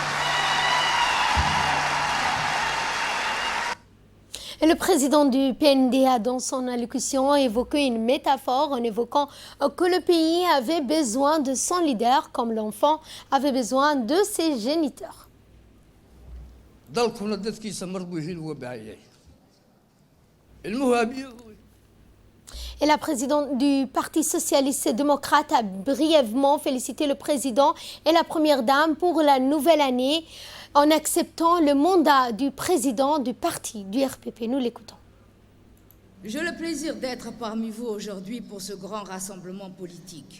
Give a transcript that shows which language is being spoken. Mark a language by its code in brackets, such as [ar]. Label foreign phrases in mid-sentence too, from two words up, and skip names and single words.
[fr] Et le président du PNDA, dans son allocution, a évoqué une métaphore en évoquant que le pays avait besoin de son leader comme l'enfant avait besoin de ses géniteurs. [so] dalkuna dadkiisa mar buu hil uga baahan yahay ilmuhu abiyo. [fr] Et la présidente du Parti socialiste et démocrate a brièvement félicité le président et la première dame pour la nouvelle année en acceptant le mandat du président du parti, du RPP. Nous l'écoutons. J'ai le plaisir d'être parmi vous aujourd'hui pour ce grand rassemblement politique.